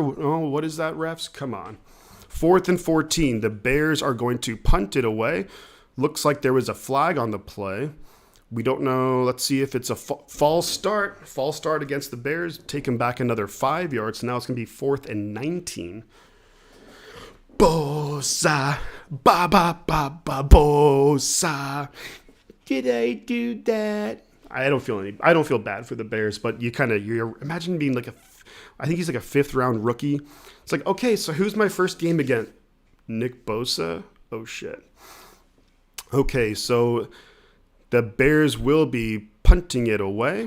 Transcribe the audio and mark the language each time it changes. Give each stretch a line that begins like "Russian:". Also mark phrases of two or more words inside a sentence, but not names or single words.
English: Oh, what is that, refs? Come on. 4th and 14. The Bears are going to punt it away. Looks like there was a flag on the play. We don't know. Let's see if it's a false start. False start against the Bears. Take him back another 5 yards. So now it's going to be 4th and 19. Bosa. Ba ba ba ba bosa. Did I do that? I don't feel bad for the Bears, but you're imagine being like I think he's like a 5th round rookie. It's like, okay, so who's my first game again? Nick Bosa? Oh shit. Okay, so the Bears will be punting it away.